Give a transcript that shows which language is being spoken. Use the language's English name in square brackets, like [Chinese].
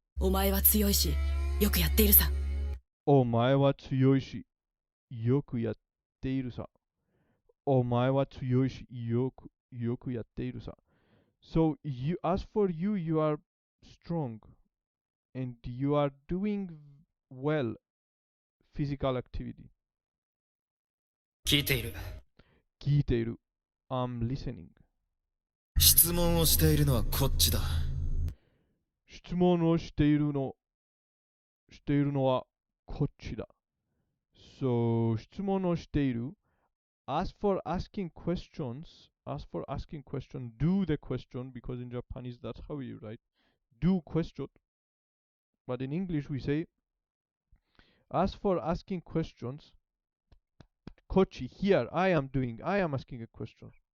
[Japanese] お前は強いし、よくやっているさ。お前は強いし、よくやっているさ。お前は強いし、よくやっているさ。 [English] So as for you, you are strong and you are doing well physical activity. [Japanese] 聞いている。聞いている。 [English] I'm listening. [Japanese] 質問をしているのはこっちだ。質問をしているのはこっちだ。 So 質問をしている。 [English] As for asking questions, do the question, because in Japanese that's how you write. Do question. But in English we say, as for asking questions, Kochi, here, I am asking a question.